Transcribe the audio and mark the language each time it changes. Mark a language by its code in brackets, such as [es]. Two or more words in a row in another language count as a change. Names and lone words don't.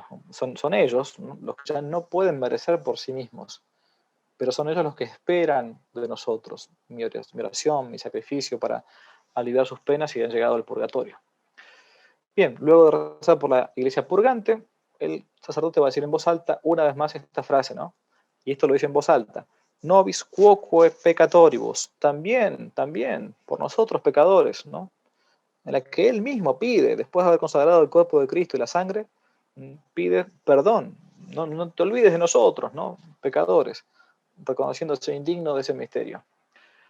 [es] Son ellos, ¿no?, los que ya no pueden merecer por sí mismos, pero son ellos los que esperan de nosotros mi oración, mi sacrificio para aliviar sus penas y han llegado al purgatorio. Bien, luego de rezar por la iglesia purgante, el sacerdote va a decir en voz alta una vez más esta frase, ¿no? Y esto lo dice en voz alta: [la] nobis quoque peccatoribus, [es] también, por nosotros pecadores, ¿no?, en la que él mismo pide, después de haber consagrado el cuerpo de Cristo y la sangre, pide perdón. No te olvides de nosotros, ¿no?, pecadores, reconociéndose indigno de ese misterio.